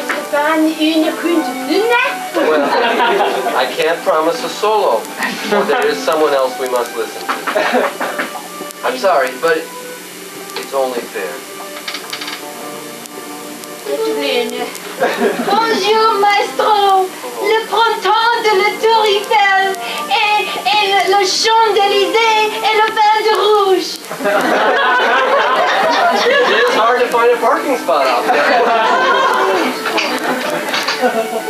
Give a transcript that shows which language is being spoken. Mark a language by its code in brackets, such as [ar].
[en] Well, I can't promise a solo, for there is someone else we must listen to. I'm sorry, but it's only fair. [fr] Bonjour, maestro. Le printemps de la Tour Eiffel et le Champs-Élysées et le vin de rouge. [en] It is hard to find a parking spot out there.